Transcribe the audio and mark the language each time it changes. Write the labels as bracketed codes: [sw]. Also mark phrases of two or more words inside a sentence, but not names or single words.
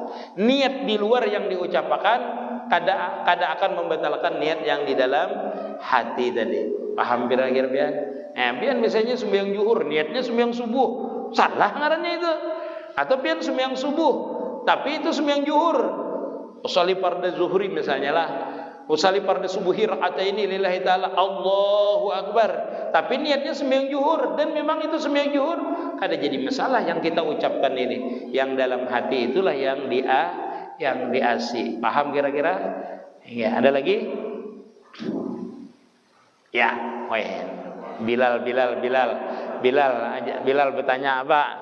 [bjn] Niat di luar yang diucapkan kada akan membatalkan niat yang di dalam hati tadi. Paham kira-kira pian? Pian misalnya sembahyang zuhur niatnya sembahyang subuh, salah ngarannya itu. Atau pian sembahyang subuh tapi itu sembahyang zuhur, [ar] أصلي فرض الظهر [bjn] misalnya lah, [ar] أصلي فرض الصبح ركعتين لله تعالى الله أكبر, [bjn] tapi niatnya sembahyang zuhur dan memang itu sembahyang zuhur, kada jadi masalah yang kita ucapkan ini. Yang dalam hati itulah yang diasi. Paham kira-kira? Ya, ada lagi? Ya, Bilal bertanya apa?